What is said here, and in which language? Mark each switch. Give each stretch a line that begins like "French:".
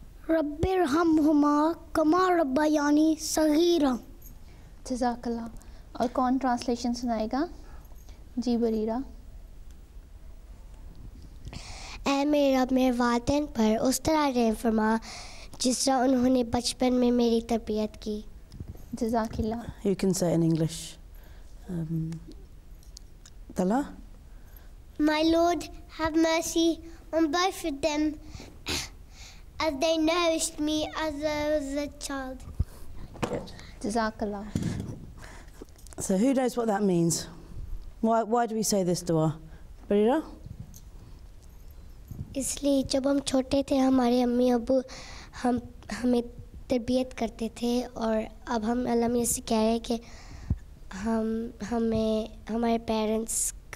Arabic: रब्बिरहमहुमा कमा रब्बयानी सगीरा। जज़ाकल्लाह।
Hindi: और कौन ट्रांसलेशन सुनाएगा? जी बरीरा। ऐ मेरे रब मेरे वालिदैन पर उस तरह रहम फरमा जिस तरह उन्होंने बचपन में मेरी तरबियत की।
Arabic: जज़ाकल्लाह।
English: You can say it in English. Tala? My Lord, have mercy on both of them as they nourished me as I was a child. Good.
Arabic: जज़ाकल्लाह।
English: So who knows what that means? Why do we say this dua? Barira?
Hindi: इसलिए जब हम छोटे थे हमारे अम्मी अब्बू हमें तरबियत करते थे, और अब हम अल्लाह मियां से कह रहे हैं कि हमें हमारे पेरेंट्स